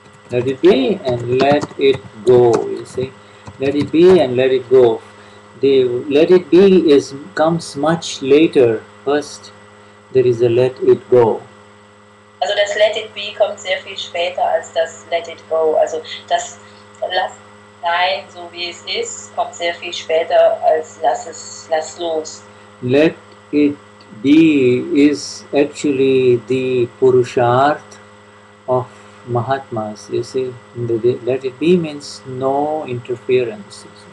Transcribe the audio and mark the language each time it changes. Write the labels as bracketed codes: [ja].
[en] Let it be and let it go, you see. Let it be and let it go. The let it be comes much later. First there is a let it go. [de] Also das [en] Let It Be [de] kommt sehr viel später als das [en] Let It Go. [de] Also das Lass sein, so wie es ist, kommt sehr viel später als Lass los. [en] Let it be is actually the Purusharth of Mahatmas, you see. Let it be means no interference.